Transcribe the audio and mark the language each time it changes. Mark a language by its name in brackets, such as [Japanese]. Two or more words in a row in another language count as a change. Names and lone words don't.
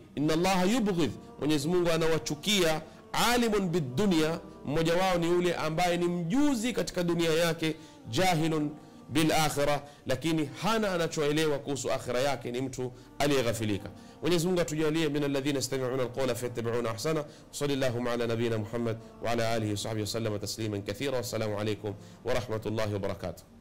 [Arabic] إن الله يبغض, [Swahili] Mwenyezi Mungu anawachukia [Arabic] عالم بالدنيا, [Swahili] mmoja wao ni yule ambaye ni mjuzi katika dunia yake, [Arabic] جاهل بالآخرة, [Swahili] lakini hana anachoelewa kuhusu akhira yake, ni mtu aliyeghafilika. Mwenyezi Mungu atujalie [Arabic] من الذين يستمعون القول فيتبعون أحسن. صلى الله على نبينا محمد وعلى آله وصحبه وسلم تسليما كثيرا. والسلام عليكم ورحمة الله وبركاته.